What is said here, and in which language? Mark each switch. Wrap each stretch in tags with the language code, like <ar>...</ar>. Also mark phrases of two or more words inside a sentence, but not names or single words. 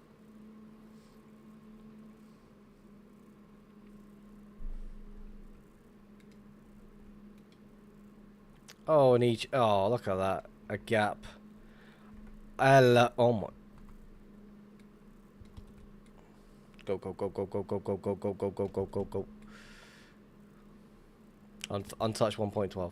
<en>Oh, and each. Oh, look at that. A gap. Oh my. Go, go, go, go, go, go, go, go, go, go, go, go, go, go. Untouched 1.12.</en>